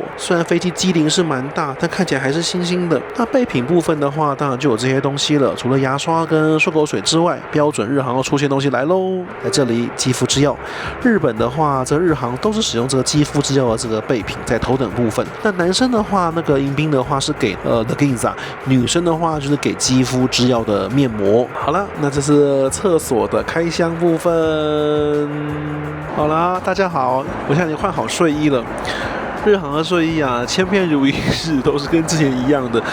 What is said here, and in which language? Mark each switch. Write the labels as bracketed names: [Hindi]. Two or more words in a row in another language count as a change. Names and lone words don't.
[Chinese] 雖然飛機機齡是蠻大，但看起來還是新興的。那備品部分的話，當然就有這些東西了。除了牙刷跟漱口水之外，標準日航要出現東西來嘍。在這裡，肌膚之鑰。日本的話，這日航都是使用這個肌膚之鑰的這個備品，在頭等部分。那男生的話，那個迎賓的話是給 The Ginza， 女生的話就是給肌膚之鑰的面膜。好了，那這是廁所的開箱部分。好啦，大家好，我現在已經換好睡衣了。日航的睡衣啊，千篇如一日，都是跟之前一樣的。